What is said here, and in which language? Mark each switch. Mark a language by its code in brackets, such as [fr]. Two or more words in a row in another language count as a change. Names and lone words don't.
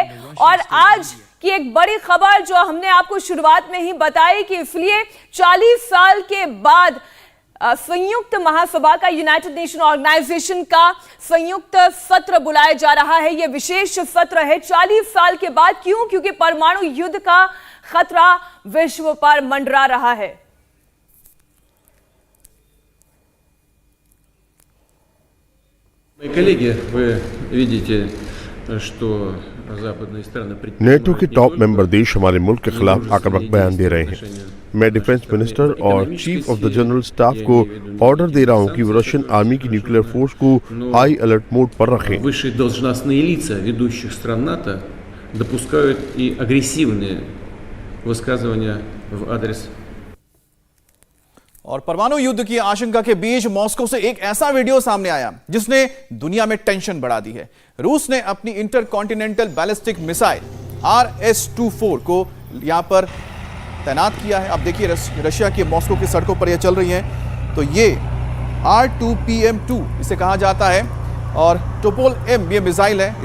[hi] और आज की एक बड़ी खबर जो हमने आपको शुरुआत में ही बताई कि इसलिए 40 साल के बाद संयुक्त महासभा का, यूनाइटेड नेशन ऑर्गेनाइजेशन का संयुक्त सत्र बुलाया जा रहा है। यह विशेष सत्र है 40 साल के बाद। क्यों? क्योंकि परमाणु युद्ध का खतरा विश्व पर मंडरा रहा है। [ru] Коллеги, вы видите, что западные страны [hi] नेटो के [en] top member [hi] देश हमारे मुल्क के खिलाफ आक्रामक बयान दे रहे हैं। मैं [en] defense minister [hi] और [en] chief of the general staff [hi] को ऑर्डर दे रहा हूं कि वो [en] Russian army [hi] की [en] nuclear force [hi] को [en] high alert mode [hi] पर रखें। [ru] Высшие должностные лица ведущих стран НАТО допускают и агрессивные высказывания в адрес। [hi] और परमाणु युद्ध की आशंका के बीच मॉस्को से एक ऐसा वीडियो सामने आया जिसने दुनिया में टेंशन बढ़ा दी है। रूस ने अपनी [en] inter continental ballistic missile [hi] RS-24 को यहां पर तैनात किया है। अब देखिए रशिया के मॉस्को की सड़कों पर यह चल रही है, तो ये R2PM2 इसे कहा जाता है और टोपोल M ये मिसाइल है।